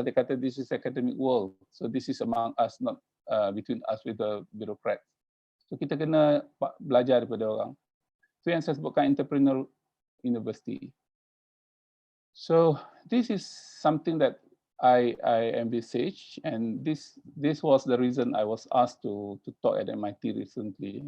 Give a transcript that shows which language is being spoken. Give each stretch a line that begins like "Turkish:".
English: Dia kata this is academic world, so this is among us, not between us with the bureaucrats.
Malay: So kita kena belajar daripada orang. Itu yang saya sebutkan entrepreneurial university.
English: So this is something that I envisage, and this was the reason I was asked to talk at MIT recently.